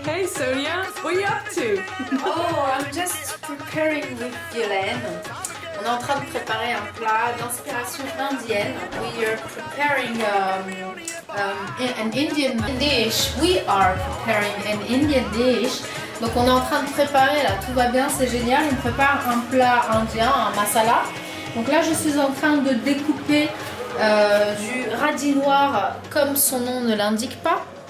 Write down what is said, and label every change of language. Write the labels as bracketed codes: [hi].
[en] Hey Sonia, what are you up to? Oh, I'm just preparing with Violaine. [fr] On est en train de préparer un plat d'inspiration indienne. [en] We are preparing an Indian dish. We are preparing an Indian dish. [fr] Donc on est en train de préparer là, tout va bien, c'est génial. On prépare un plat indien, un masala. Donc là je suis en train de découper du radis noir comme son nom ne l'indique pas.